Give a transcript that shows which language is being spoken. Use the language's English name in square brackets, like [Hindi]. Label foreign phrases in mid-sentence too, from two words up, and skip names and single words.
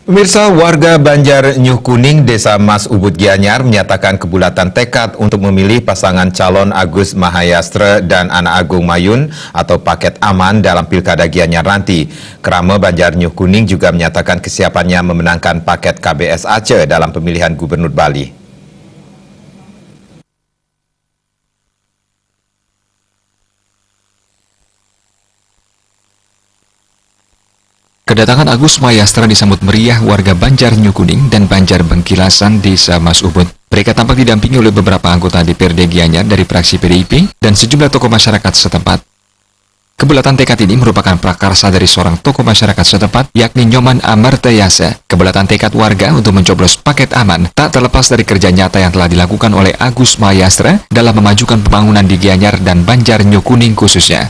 [Indonesian] Pemirsa, warga Banjar Nyuh Kuning, Desa Mas Ubud Gianyar menyatakan kebulatan tekad untuk memilih pasangan calon Agus Mahayastra dan Anak Agung Mayun atau paket aman dalam Pilkada Gianyar nanti. Kerama Banjar Nyuh Kuning juga menyatakan kesiapannya memenangkan paket KBS Aceh dalam pemilihan Gubernur Bali. Kedatangan Agus Mahayastra disambut meriah warga Banjar Nyuh Kuning dan Banjar Bengkilasan, Desa Mas Ubud. Mereka tampak didampingi oleh beberapa anggota DPRD Gianyar dari fraksi PDIP dan sejumlah tokoh masyarakat setempat. Kebulatan tekad ini merupakan prakarsa dari seorang tokoh masyarakat setempat, yakni Nyoman Amartayasa. Kebulatan tekad warga untuk mencoblos paket aman tak terlepas dari kerja nyata yang telah dilakukan oleh Agus Mahayastra dalam memajukan pembangunan di Gianyar dan Banjar Nyuh Kuning khususnya.